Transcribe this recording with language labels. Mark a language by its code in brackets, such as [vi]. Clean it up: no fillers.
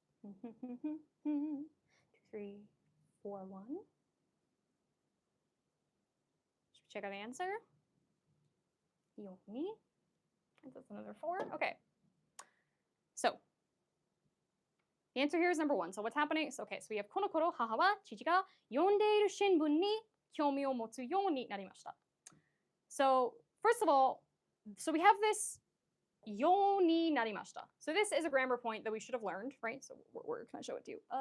[en] 2, 3, 4, 1. Should we check out the answer? Yomi. That's another 4. Okay. So the answer here is number 1. So what's happening? So we have [ja] この頃、母は父が読んでいる新聞に興味を持つようになりました。 [en] So first of all, so we have this ようになりました。 So this is a grammar point that we should have learned, right? So where can I show it to you?